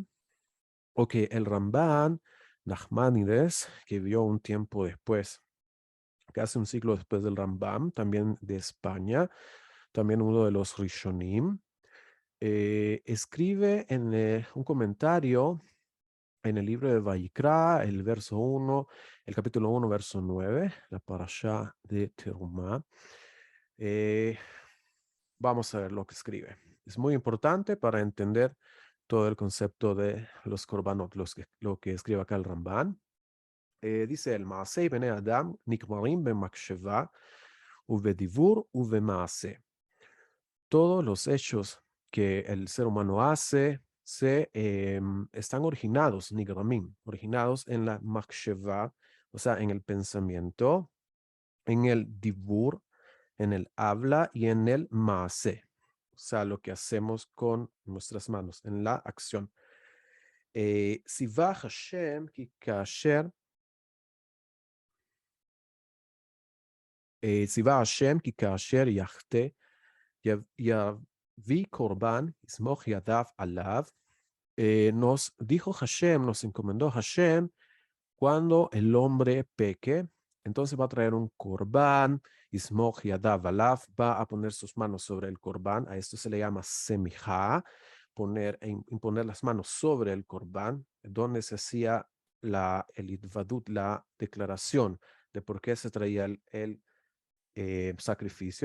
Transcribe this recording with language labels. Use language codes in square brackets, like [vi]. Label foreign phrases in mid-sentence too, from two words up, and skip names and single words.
[es] O que el Rambam, Nachmanides, que vio un tiempo después, casi un siglo después del Rambam, también de España, también uno de los Rishonim, escribe en un comentario en el libro de Vayikra, el verso 1, el capítulo 1, verso 9, la parashá de Terumá. Vamos a ver lo que escribe. Es muy importante para entender todo el concepto de los korbanot, lo que escribe acá el Ramban. Dice el [he] מעשי בני אדם נגמרים במחשבה ובדיבור ובמעשה. [es] Todos los hechos que el ser humano hace están originados en la maksheva, o sea, en el pensamiento, en el divur, en el habla y en el maase, sea, lo que hacemos con nuestras manos, en la acción. [he] ציווה השם כי כאשר, ציווה השם כי כאשר יחטא, יביא קורבן, יסמוך ידיו עליו. [es] Nos dijo Hashem, nos encomendó Hashem, cuando el hombre peque, entonces va a traer un corbán, [he] יסמוך ידיו עליו, [es] va a poner sus manos sobre el corbán, a esto se le llama semijá, imponer las manos sobre el corbán, donde se hacía el idvadut, la declaración de por qué se traía sacrificio.